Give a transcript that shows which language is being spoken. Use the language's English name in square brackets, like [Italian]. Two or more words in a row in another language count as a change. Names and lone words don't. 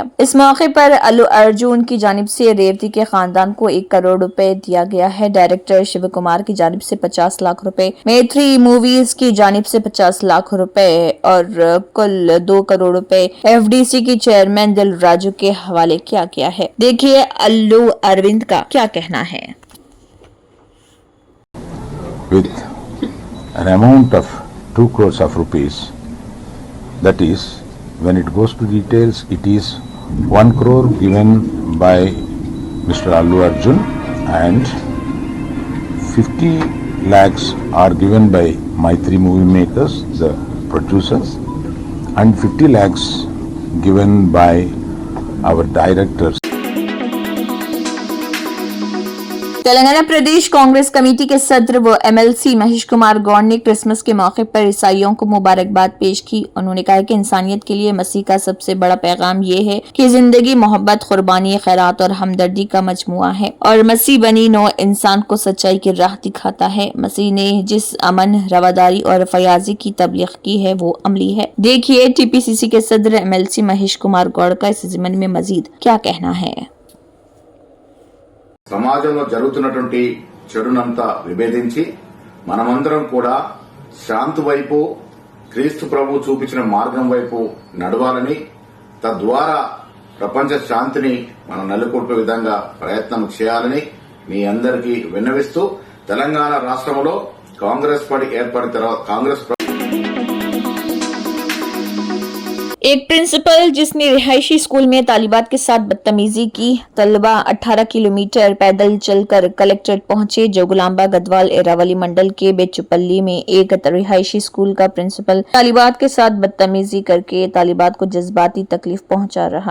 [Urdu] اس موقع پر الو ارجن کی جانب سے ریوتی کے خاندان کو 1 کروڑ روپے دیا گیا ہے۔ ڈائریکٹر شیو کمار کی جانب سے 50 لاکھ روپے، میتری موویز کی جانب سے 50 لاکھ روپے اور کل 2 کروڑ روپے FDC کی چیئرمین دل راجو کے حوالے کیا گیا ہے۔ دیکھیے الو اروند کا کیا کہنا ہے۔ [English] With an amount of 2 crores of rupees, that is, when it goes to details, it is 1 crore given by Mr. Allu Arjun and 50 lakhs are given by Maitri Movie Makers, the producers, and 50 lakhs given by our directors. [Urdu] تلنگانہ پردیش کانگریس کمیٹی کے صدر و MLC مہیش کمار گوڑ نے کرسمس کے موقع پر عیسائیوں کو مبارکباد پیش کی۔ انہوں نے کہا کہ انسانیت کے لیے مسیح کا سب سے بڑا پیغام یہ ہے کہ زندگی محبت، قربانی، خیرات اور ہمدردی کا مجموعہ ہے اور مسیح بنی نوع انسان کو سچائی کی راہ دکھاتا ہے۔ مسیح نے جس امن، رواداری اور فیاضی کی تبلیغ کی ہے وہ عملی ہے۔ دیکھیے TPCC کے صدر MLC مہیش کمار گوڑ کا اس ضمن میں مزید کیا کہنا ہے۔ [Telugu] సమాజంలో జరుగుతున్నటువంటి చెడునంతా విభేదించి మనమందరం కూడా శాంతి వైపు, క్రీస్తు ప్రభు చూపించిన మార్గం వైపు నడవాలని, తద్వారా ప్రపంచ శాంతిని మనం నెలకొల్పే విధంగా ప్రయత్నం చేయాలని మీ అందరికీ విన్నవిస్తూ తెలంగాణ రాష్ట్రంలో కాంగ్రెస్ పార్టీ ఏర్పడిన తర్వాత కాంగ్రెస్ [Urdu] ایک پرنسپل جس نے رہائشی اسکول میں طالبات کے ساتھ بدتمیزی کی، طلبہ 18 کلومیٹر پیدل چل کر کلیکٹریٹ پہنچے۔ جوگلامبا گدوال ایراولی منڈل کے بیچوپلی میں ایک رہائشی اسکول کا پرنسپل طالبات کے ساتھ بدتمیزی کر کے طالبات کو جذباتی تکلیف پہنچا رہا۔